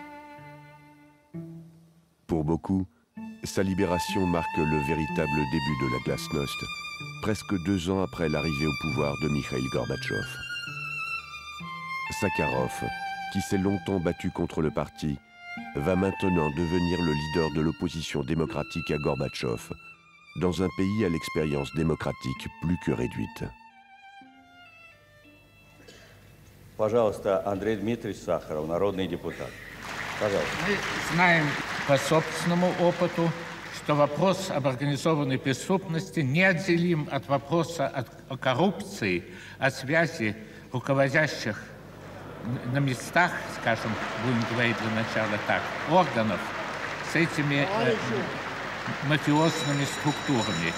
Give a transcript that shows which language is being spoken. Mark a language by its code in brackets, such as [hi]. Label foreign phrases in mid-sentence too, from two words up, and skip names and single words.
[fr] Pour beaucoup, sa libération marque le véritable début de la glasnost, presque 2 ans après l'arrivée au pouvoir de Mikhail Gorbatchev. Sakharov, qui s'est longtemps battu contre le parti, va maintenant devenir le leader de l'opposition démocratique à Gorbatchev, dans un pays à l'expérience démocratique plus que réduite. [ru] Пожалуйста, Андрей Дмитриевич Сахаров, народный депутат. Пожалуйста. Мы знаем по собственному опыту, что вопрос об организованной преступности неотделим от вопроса о коррупции, о связи руководящих на местах, скажем, будем говорить для начала так, органов с этими мафиозными структурами.